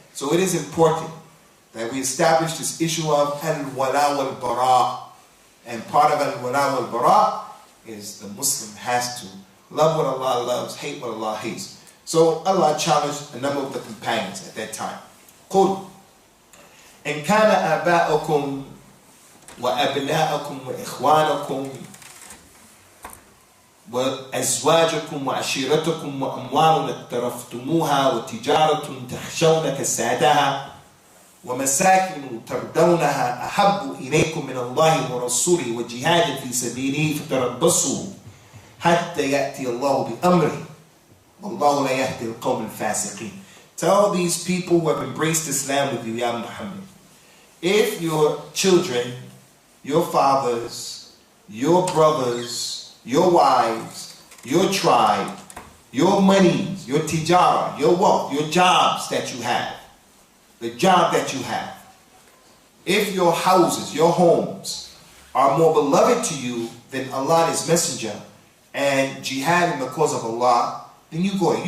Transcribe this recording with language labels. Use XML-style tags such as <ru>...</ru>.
<en>So it is important that we establish this issue of al-wala wal-bara. And part of al-wala wal-bara is the Muslim has to love what Allah loves, hate what Allah hates. So Allah challenged a number of the companions at that time.</en> <ar>قُلْ إِنْ كَانَ آبَاؤُكُمْ وَأَبْنَاءُكُمْ وَإِخْوَانُكُمْ وأزواجكم وعشيرتكم وأموال اقترفتموها وتجارة تخشون كسادها ومساكن ترضونها أحب إليكم من الله ورسوله وجهاد في سبيله فتربصوا حتى يأتي الله بأمره والله لا يهدي القوم الفاسقين.</ar> <en>Tell these people who have embraced Islam with you, Ya Muhammad, if your children, your fathers, your brothers, your wives, your tribe, your monies, your tijara, your wealth, your jobs that you have, the job that you have, if your houses, your homes are more beloved to you than Allah and His Messenger and jihad in the cause of Allah, then you go ahead.</en>